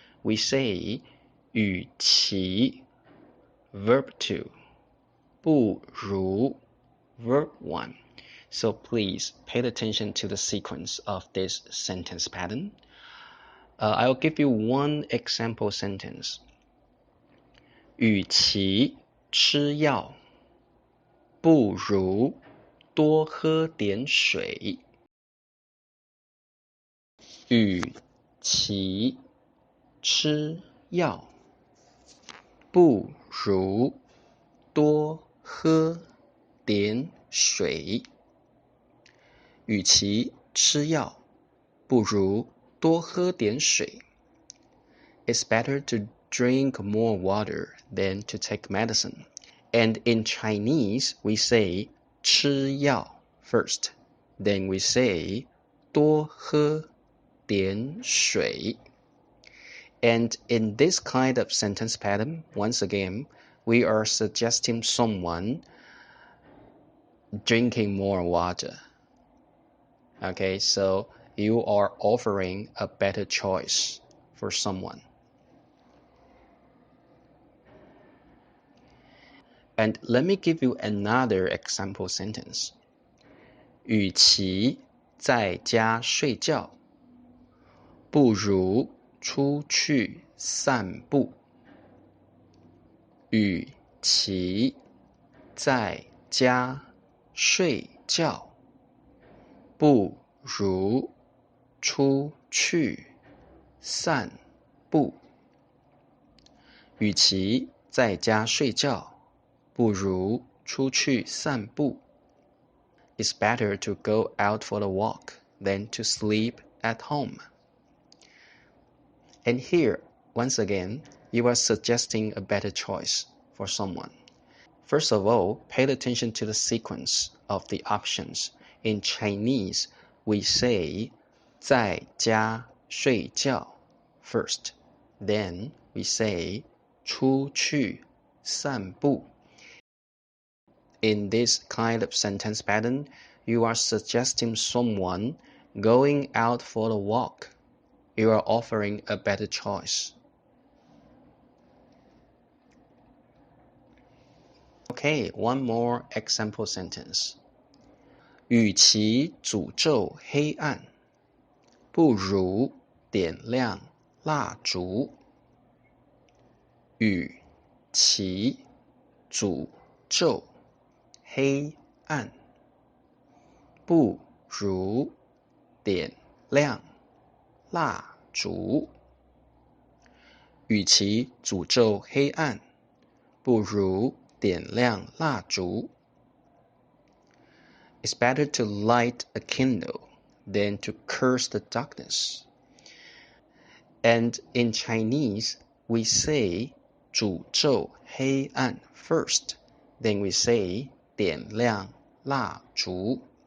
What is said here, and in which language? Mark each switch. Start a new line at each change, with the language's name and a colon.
English: We say 与其 verb 2, 不如 verb 1. So please pay attention to the sequence of this sentence pattern. I'll give you one example sentence.
Chinese: 与其吃药，不如多喝点水。与其吃药，不如多喝点水。与其吃药，不如多喝点水。
English: It's better to drink more water than to take medicine. And in Chinese, we say 吃药 first. Then we say
Chinese: 多喝点水.
English: And in this kind of sentence pattern, once again, we are suggesting someone drinking more water. Okay, so you are offering a better choice for someone. And let me give you another example sentence.
Chinese: 与其在家睡觉，不如出去散步。与其在家睡觉，不如出去散步。与其在家睡觉，不如出去散步。
English: It's better to go out for a walk than to sleep at home. And here, once again, you are suggesting a better choice for someone. First of all, pay attention to the sequence of the options. In Chinese, we say
Chinese: 在家睡觉
English: first. Then we say
Chinese: 出去散步.
English: In this kind of sentence pattern, you are suggesting someone going out for a walk. You are offering a better choice. Okay, one more example sentence.
Chinese: 与其诅咒黑暗，不如点亮蜡烛。与其诅咒黑暗，不如点亮蜡烛。与其诅咒黑暗，不如点亮蜡烛。
English: It's better to light a candle than to curse the darkness. And in Chinese, we say
Chinese: 诅咒黑暗
English: first. Then we say
Chinese: 点亮蜡烛.